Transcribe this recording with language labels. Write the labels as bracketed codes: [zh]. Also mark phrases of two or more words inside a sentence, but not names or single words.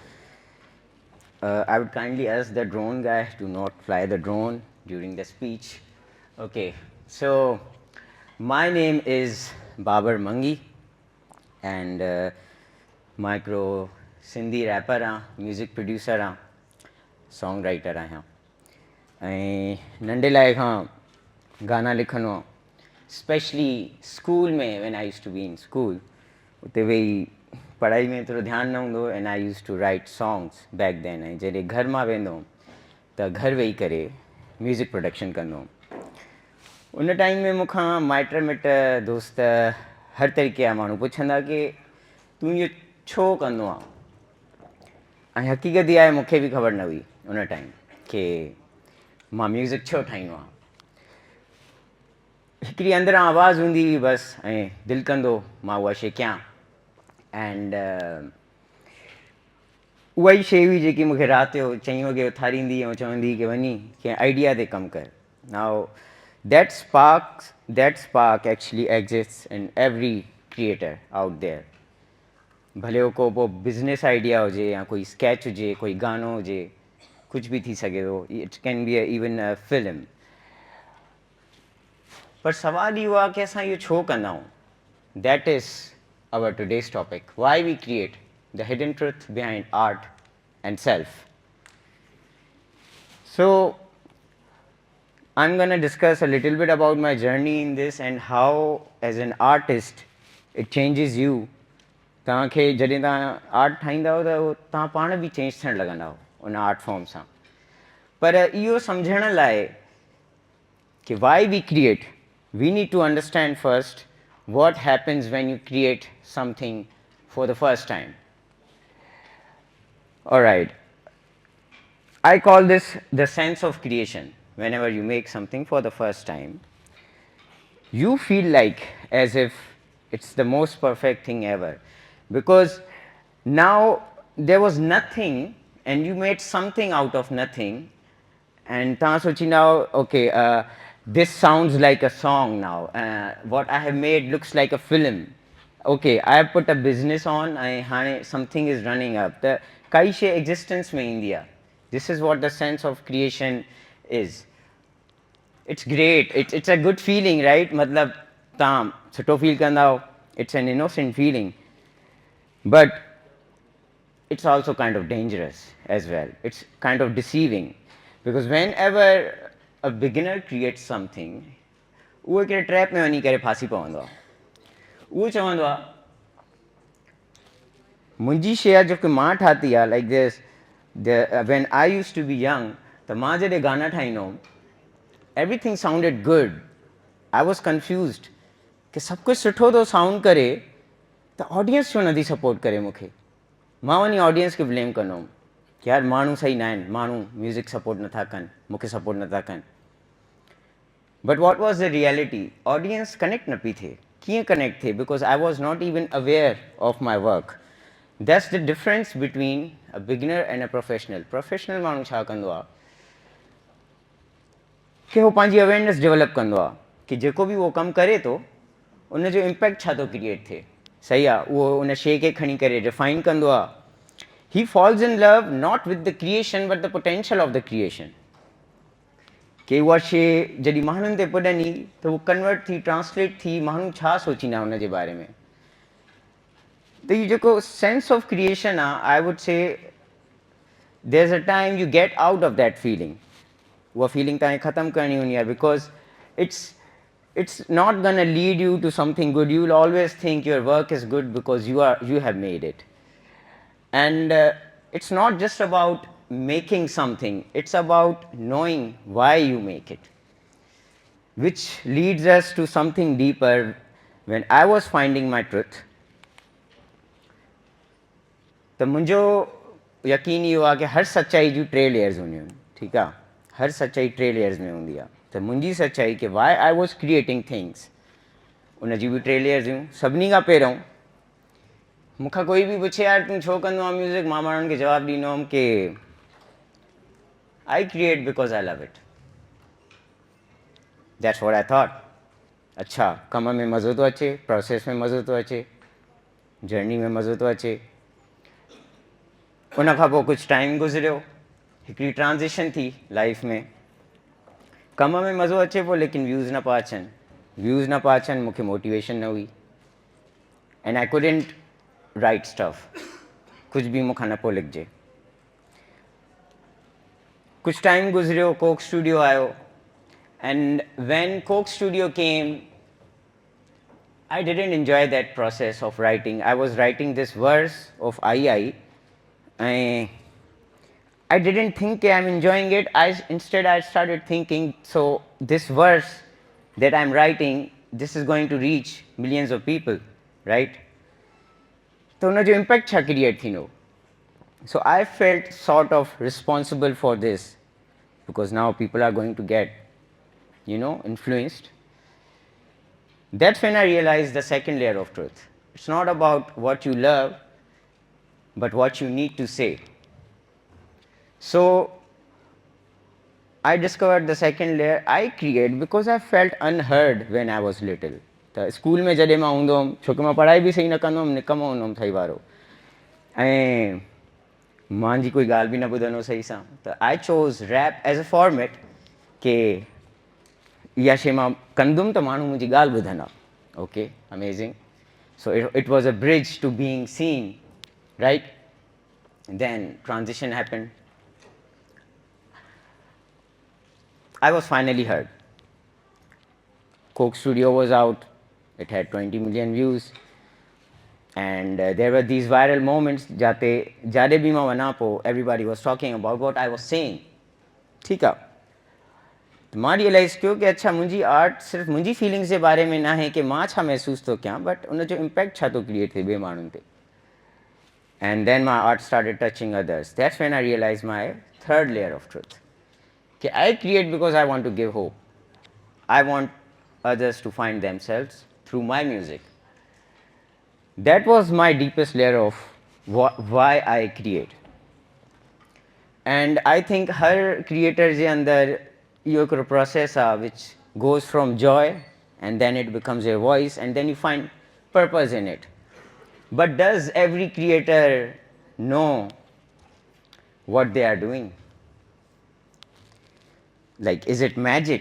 [en] I would kindly ask the drone guy to not fly the drone during the speech. Okay, so my name is Babar Mangi and micro Sindhi rapper music producer songwriter [sd] आहियां ऐं नंढे लाइ खां गाना लिखंदो आहियां [en] स्पेशली [sd] स्कूल में [en] when I use to be in school [sd] उते वेही पढ़ाई में थोरो ध्यानु न हूंदो [en] and I use to write songs back then [sd] ऐं जॾहिं घर मां वेंदो हुउमि त घर वेही करे [en] music production [sd] कंदो हुउमि उन टाइम में मूंखां माइट मिट दोस्त हर तरीक़े जा माण्हू पुछंदा कि तूं इहो छो कंदो आहे ऐं हक़ीक़त इहा आहे मूंखे बि ख़बर न हुई उन टाइम कि मां म्यूज़िक छो ठाहींदो आहियां हिकिड़ी अंदरां आवाज़ हूंदी हुई बसि ऐं दिलि कंदो मां उहा शइ कयां एंड उहा ई शइ हुई जेकी मूंखे राति जो 4 वॻे उथारींदी ऐं चवंदी कि वञी कंहिं आइडिया ते कमु कर [en] now that spark actually exists in every creator out there [sd] भले उहो को पोइ बिज़नेस आइडिया हुजे या कोई स्केच हुजे कोई गानो हुजे कुझु बि थी सघे थो [en] it can be even a film [sd] पर सवाल इहो आहे कि असां इहो छो कंदा आहियूं [en] that is our today's topic why we create the hidden truth behind art and self सो I'm going to discuss a little bit about my journey in this and how as an artist it changes you [sd] तव्हांखे जॾहिं तव्हां आर्ट ठाहींदा त तव्हां पाण बि चेंज थियणु लॻंदा उन [en] art form [sd] सां पर इहो सम्झण लाइ कि [en] why we create we need to understand first what happens when you create something for the first time. All right, I call this the sense of creation. Whenever you make something for the first time, you feel like as if it's the most perfect thing ever because now there was nothing and you made something out of nothing and [sd] तव्हां सोचींदा [en] okay this sounds like a song now what I have made looks like a film okay I have put a business on [sd] ऐं हाणे [en] something is running up [sd] त काई शइ existence में ईंदी आहे [en] this is what the sense of creation is. It's great. It's a good feeling, right? [sd] मतलब तव्हां सुठो फील कंदा [en] it's an innocent feeling but it's also kind of dangerous as well. It's kind of deceiving because whenever a beginner creates something [sd] उहो हिकिड़े ट्रैप में वञी करे फासी पवंदो आहे उहो चवंदो आहे मुंहिंजी शइ आहे जेके मां ठाती आहे [en] like this when I used to be young [sd] त मां जॾहिं गाना ठाहींदो हुउमि [en] everything sounded good. I was confused [sd] कि सब कुछ सुठो तो साउंड करे त ऑडियंस छो नथी सपोर्ट करे मूंखे मां वञी ऑडियंस खे ब्लेम कंदो हुउमि कि यार माण्हू सही न आहिनि माण्हू [en] music support [sd] नथा कनि मूंखे सपोर्ट नथा कनि [en] but what was the reality audience connect [sd] न पई थिए कीअं कनेक्ट थिए [en] because I was not even aware of my work that's the difference between a beginner and a professional [sd] माण्हू छा कंदो आहे कि उहो पंहिंजी [en] awareness develop [sd] कंदो आहे कि जेको बि उहो कमु करे थो उनजो इम्पैक्ट छा थो क्रिएट थिए सही आहे उहो उन शइ खे खणी करे रिफाइन कंदो आहे [en] he falls in love not with the creation but the potential of the creation बट द पोटेंशियल ऑफ द क्रिएशन [sd] कि उहा शइ जॾहिं माण्हुनि ते पुॼंदी त उहो कन्वर्ट थी ट्रांसलेट थी माण्हू छा सोचींदा उनजे बारे में त हीउ जेको [en] sense of creation आहे I would say there is a time you get out of that feeling [sd] उहा फीलिंग तव्हांखे ख़तमु करणी हूंदी आहे [en] बिकॉज it's not going to lead you to something good. You will always think your work is good because you have made it. And it's not just about making something, it's about knowing why you make it, which leads us to something deeper. When I was finding my truth, [sd] त मुंहिंजो यकीन इहो आहे कि हर सचाई जूं 3 लेयर्स हूंदियूं आहिनि ठीकु आहे हर सचाई 3 लेयर्स में हूंदी आहे त मुंहिंजी सचाई कि [en] why I was creating things [sd] उनजी बि 3 लेयर्स हुयूं सभिनी खां पहिरियों मूंखां कोई बि पुछे यार तूं छो कंदो आहे म्यूज़िक मां माण्हुनि खे जवाबु ॾींदो हुउमि कि [en] I create because I love it that's what I thought [sd] अच्छा कम में मज़ो थो अचे प्रोसेस में मज़ो थो अचे जर्नी में मज़ो थो अचे। उन खां पोइ कुझु टाइम गुज़रियो, हिकिड़ी ट्रांज़िशन थी लाइफ में, कम में मज़ो अचे पियो लेकिन व्यूज़ न पिया अचनि, व्यूज़ न पिया अचनि, मूंखे मोटिवेशन न हुई, [en] and I couldn't write stuff, [hi] कुछ भी [sd] मूंखां न पियो लिखिजे। कुछ टाइम गुज़रियो, कोक स्टूडियो आयो, [en] and when Coke Studio came, I didn't enjoy that process of writing. I was writing this verse of II. I didn't think I'm enjoying it. Instead I started thinking, so this verse that I'm writing, this is going to reach millions of people, right? [sd] तो उन जो impact छा create थींदो. [en] So I felt sort of responsible for this, because now people are going to get, influenced. That's when I realized the second layer of truth. It's not about what you love, but what you need to say. So I discovered the second layer. I create because I felt unheard when I was little. [sd] त स्कूल में जॾहिं मां हूंदो हुउमि, छोकी मां पढ़ाई बि सही न कंदो हुउमि, निकम हूंदो हुउमि सही वारो, ऐं मुंहिंजी कोई ॻाल्हि बि न ॿुधंदो सही सां, त [en] I chose rap as a format [sd] के इहा शइ मां कंदुमि त माण्हू मुंहिंजी ॻाल्हि ॿुधंदा. [en] okay, amazing. so it was a bridge to being seen, right? then transition happened. I was finally heard. Coke Studio was out. It had 20 million views. And there were these viral moments [sd] جتي جڏي ڀي ما وڃان پو, [en] everybody was talking about what I was saying. [hi] ठीक है. [sd] तो मां रियलाइज़ कयो कि अच्छा मुंहिंजी आर्ट सिर्फ़ मुंहिंजी फीलिंग्स जे बारे में न आहे कि मां छा महसूस थो कयां, बट उन जो इम्पैक्ट छा थो क्रिएट थिए ॿिए माण्हुनि ते. [en] And then my art started touching others. That's when I realized my third layer of truth. Okay, I create because I want to give hope. I want others to find themselves through my music. That was my deepest layer of why I create. And I think [sd] हर creator जे अंदर इहो हिकिड़ो process आहे [en] which goes from joy and then it becomes your voice and then you find purpose in it. But does every creator know what they are doing? Like, is it magic?